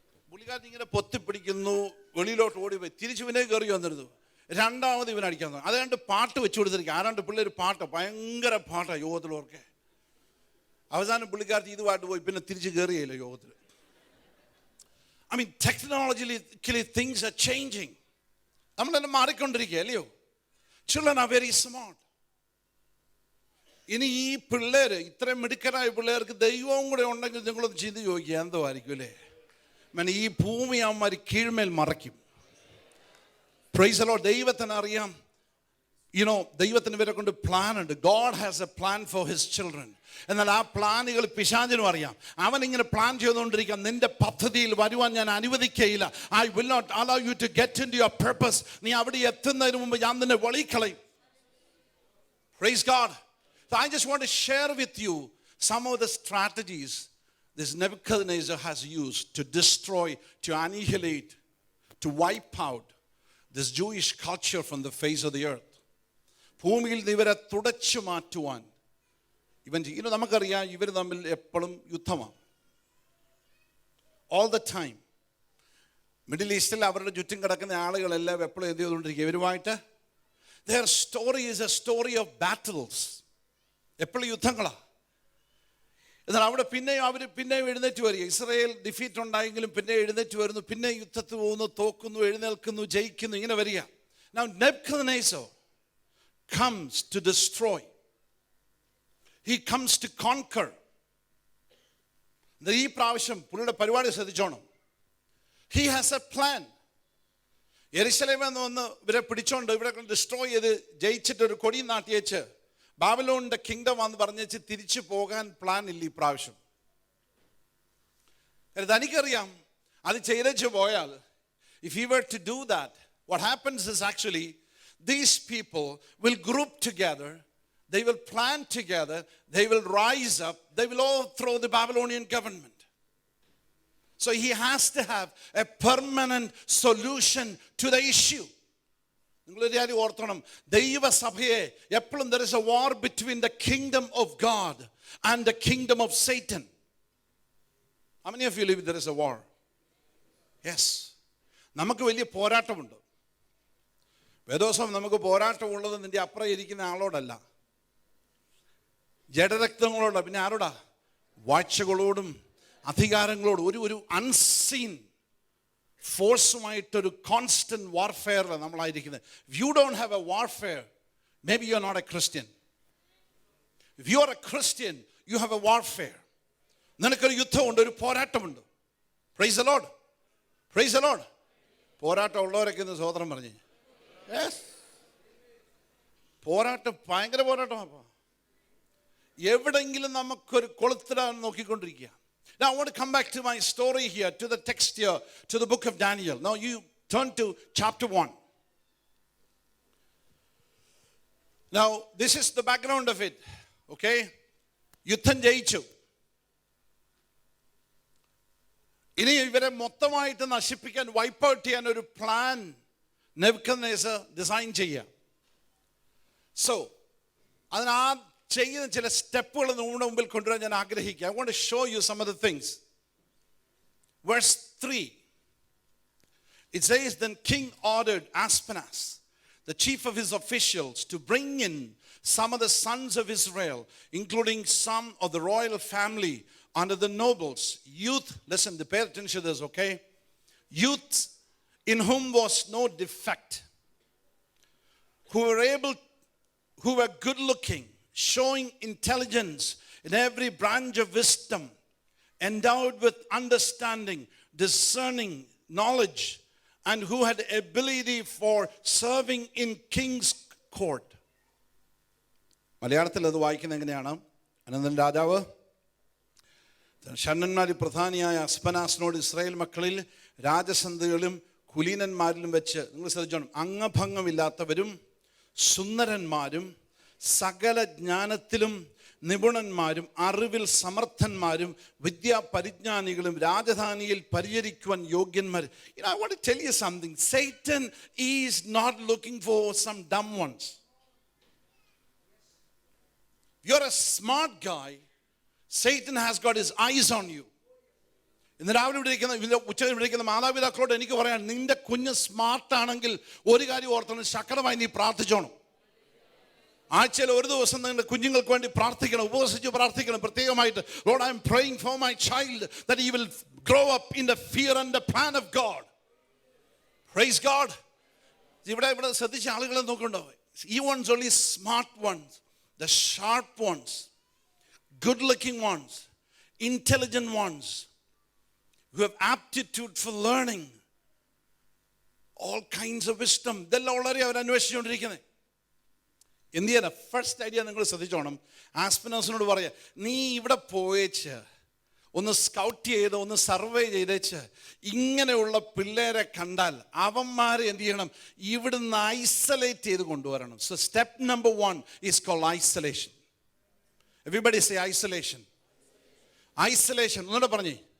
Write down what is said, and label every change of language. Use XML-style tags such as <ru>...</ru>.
<ml>പുള്ളിക്കാരത്തി ഇങ്ങനെ പൊത്തിപ്പിടിക്കുന്നു, വെളിയിലോട്ട് ഓടിപ്പോയി തിരിച്ചു പിന്നെ കയറി വന്നിരുന്നു. രണ്ടാമത് ഇവൻ അടിക്കാൻ തുടങ്ങി. അതുകൊണ്ട് പാട്ട് വെച്ചു കൊടുത്തിരിക്കുക. ആരാണ്ട് പിള്ളേർ പാട്ട് ഭയങ്കര പാട്ടാണ് യോഗത്തിലൊക്കെ. അവസാനം പുള്ളിക്കാരത്തി ഇതുമായിട്ട് പോയി പിന്നെ തിരിച്ച് കയറിയില്ല യോഗത്തിൽ.</ml> <en>I mean, technologically things are changing.</en> <ml>നമ്മളെല്ലാം മാറിക്കൊണ്ടിരിക്കുക അല്ലയോ?</ml> <en>Children are very smart.</en> <ml>ഇനി ഈ പിള്ളേർ ഇത്രയും മിടുക്കരായ പിള്ളേർക്ക് ദൈവവും കൂടെ ഉണ്ടെങ്കിൽ നിങ്ങളൊന്ന് ചിന്തി ചോദിക്കുക എന്തോ ആയിരിക്കും അല്ലേ? ഈ ഭൂമി അവന്മാർ കീഴ്മേൽ മറയ്ക്കും.</ml> <en>Praise the lord.</en> <ml>ദൈവത്തിന് അറിയാം. ദൈവത്തിന് ഇവരെ കൊണ്ട് പ്ലാൻ ഉണ്ട്.</ml> <en>God has a plan for his children.</en> <ml>എന്നാൽ ആ പ്ലാനുകൾ പിശാചിനും അറിയാം. അവൻ ഇങ്ങനെ പ്ലാൻ ചെയ്തുകൊണ്ടിരിക്കുക, നിന്റെ പദ്ധതിയിൽ വരുവാൻ ഞാൻ അനുവദിക്കുകയില്ല.</ml> <en>I will not allow you to get into your purpose.</en> <ml>നീ അവിടെ എത്തുന്നതിന് മുമ്പ് ഞാൻ നിന്നെ വെളിക്കളയും.</ml> <en>Praise God. So I just want to share with you some of the strategies this Nebuchadnezzar has used to destroy, to annihilate, to wipe out this Jewish culture from the face of the earth.</en> <ml>ഭൂമിയിൽ നിന്ന് ഇവരെ തുടച്ചു മാറ്റുവാൻ ഇവൻ നമുക്കറിയാം ഇവർ തമ്മിൽ എപ്പോഴും യുദ്ധമാണ്.</ml> <en>all the time</en> <ml>മിഡിൽ ഈസ്റ്റിൽ അവരുടെ ചുറ്റും കിടക്കുന്ന ആളുകളെല്ലാം എപ്പോഴും എന്ത് ചെയ്തുകൊണ്ടിരിക്കുക ഇവരുമായിട്ട്.</ml> <en>their story is a story of battles.</en> <ml>എപ്പോഴും യുദ്ധങ്ങളാണ്. എന്നാൽ അവിടെ പിന്നെയും എഴുന്നേറ്റ് വരിക. ഇസ്രായേൽ ഡിഫീറ്റ് ഉണ്ടായെങ്കിലും പിന്നെ എഴുന്നേറ്റ് വരുന്നു, പിന്നെ യുദ്ധത്തിൽ പോകുന്നു, തോക്കുന്നു, എഴുന്നേൽക്കുന്നു, ജയിക്കുന്നു, ഇങ്ങനെ വരിക.</ml> <en>Now Nebuchadnezzar comes to destroy. He comes to conquer.</en> <ml>ഈ പ്രാവശ്യം പുള്ളിയുടെ പരിപാടി ശ്രദ്ധിച്ചോണം.</ml> <en>He has a plan.</en> <ml>യെരുശലേമിൽ നിന്ന് വന്ന് ഇവരെ പിടിച്ചോണ്ട് ഇവിടെ ഡിസ്ട്രോയ് ചെയ്ത് ജയിച്ചിട്ട് ഒരു കൊടി നാട്ടിയേച്ച് ബാബിലോണിന്റെ കിങ്ഡം എന്ന് പറഞ്ഞേച്ച് തിരിച്ചു പോകാൻ പ്ലാൻ ഇല്ല ഈ പ്രാവശ്യം. തനിക്കറിയാം അത് ചെയ്തേച്ച് പോയാൽ,</ml> <en>if he were to do that, what happens is actually these people will group together, they will plan together, they will rise up, they will overthrow the Babylonian government. So he has to have a permanent solution to the issue.</en> <ml>നിങ്ങളൊരു കാര്യം ഓർത്തണം, ദൈവസഭയെ എപ്പോഴും</ml> <en>there is a war between the kingdom of God and the kingdom of Satan. How many of you believe there is a war?</en> <ml>Yes. നമുക്ക് വലിയ പോരാട്ടമുണ്ട്. വേദോസം നമുക്ക് പോരാട്ടമുള്ളത് നിന്റെ അപ്പുറം ഇരിക്കുന്ന ആളോടല്ല, ജഡരക്തങ്ങളോട്, പിന്നെ ആരോടാ? വാഴ്ചകളോടും അധികാരങ്ങളോടും. ഒരു unseen ഫോഴ്സുമായിട്ടൊരു constant വാർഫെയറിലാണ് നമ്മളായിരിക്കുന്നത്.</ml> <en>If you don't have a warfare, maybe you are not a Christian. If you are a Christian, you have a warfare.</en> <ml>നിനക്കൊരു യുദ്ധമുണ്ട്, ഒരു പോരാട്ടമുണ്ട്.</ml> <en>Praise the lord, praise the lord.</en> <ml>പോരാട്ടം ഉള്ളവരൊക്കെ ഇന്ന് സ്വതന്ത്രം പറഞ്ഞു. യെസ്, പോരാട്ടം ഭയങ്കര പോരാട്ടമാണ്. എവിടെങ്കിലും നമുക്കൊരു കൊളുത്തിടാൻ നോക്കിക്കൊണ്ടിരിക്കുക.</ml> <en>Now I want to come back to my story here, to the text here, to the book of Daniel. Now you turn to chapter 1. Now this is the background of it.</en> <ml>Okay? യുദ്ധം ജയിച്ചു. ഇനി ഇവരെ മൊത്തമായിട്ട് നശിപ്പിക്കാൻ, wipe out ചെയ്യാൻ ഒരു plan Nebuchadnezzar design ചെയ്യാം. So അതിനാ ചെയ്യുന്ന ചില സ്റ്റെപ്പുകൾ നമ്മുടെ മുമ്പിൽ കൊണ്ടുവരാൻ ഞാൻ ആഗ്രഹിക്കുക.</ml> <en>I want to show you some of the things. Verse 3. It says, then King ordered Aspenaz, the chief of his officials, to bring in some of the sons of Israel, including some of the royal family under the nobles, youth, listen, pay attention to this, okay? Youth in whom was no defect, who were good looking, showing intelligence in every branch of wisdom, endowed with understanding, discerning knowledge, and who had ability for serving in king's court.</en> <ml>മലയാളത്തിൽ അത് വായിക്കുന്നത് എങ്ങനെയാണ്? അനന്തൻ രാജാവ് ഷണ്ഡന്മാരിൽ പ്രധാനിയായ അസ്പനാസിനോട് Israel മക്കളിൽ രാജസന്ധികളിലും കുലീനന്മാരിലും വെച്ച്, നിങ്ങൾ ശ്രദ്ധിച്ചോണം, അംഗഭംഗമില്ലാത്തവരും സുന്ദരന്മാരും സകല ജ്ഞാനത്തിലും നിപുണന്മാരും അറിവിൽ സമർത്ഥന്മാരും വിദ്യാപരിജ്ഞാനികളും രാജധാനിയിൽ പരിചരിക്കുവാൻ യോഗ്യന്മാർ.</ml> <en>I want to tell you something. Satan is not looking for some dumb ones. You're a smart guy. Satan has got his eyes on you.</en> <ml>ഇന്ന് രാവിലെ ഉച്ചയിൽ വിളിക്കുന്ന മാതാപിതാക്കളോട് എനിക്ക് പറയാൻ, നിന്റെ കുഞ്ഞ് സ്മാർട്ട് ആണെങ്കിൽ ഒരു കാര്യം ഓർത്തണം, ശക്തമായി നീ പ്രാർത്ഥിച്ചോണം. ആഴ്ചയിൽ ഒരു ദിവസം നിങ്ങളുടെ കുഞ്ഞുങ്ങൾക്ക് വേണ്ടി പ്രാർത്ഥിക്കണം, ഉപവസിച്ച് പ്രാർത്ഥിക്കണം പ്രത്യേകമായിട്ട്.</ml> <en>Lord, I am praying for my child that he will grow up in the fear and the plan of God. Praise God.</en> <ml>ഇവിടെ ശ്രദ്ധിച്ച ആളുകളെ നോക്കണ്ടോ?</ml> <en>He wants only smart ones, the sharp ones, good looking ones, intelligent ones, who have aptitude for learning, all kinds of wisdom.</en> <ml>ഇതെല്ലാം വളരെ അവർ അന്വേഷിച്ചുകൊണ്ടിരിക്കുന്നത്. എന്ത് ചെയ്യാനാ? First idea നിങ്ങൾ ശ്രദ്ധിച്ചോണം. ആസ്പനാസിനോട് പറയാ, നീ ഇവിടെ പോയേച്ച് ഒന്ന് സ്കൗട്ട് ചെയ്ത് ഒന്ന് സർവേ ചെയ്തേച്ച് ഇങ്ങനെയുള്ള പിള്ളേരെ കണ്ടാൽ അവന്മാരെ എന്ത് ചെയ്യണം? ഇവിടുന്ന് ഐസൊലേറ്റ് ചെയ്ത് കൊണ്ടുവരണം.</ml> <en>So step number 1 is called isolation. Everybody say isolation. Isolation.</en> <ml>ഒന്നുകൂടെ പറഞ്ഞേ.</ml>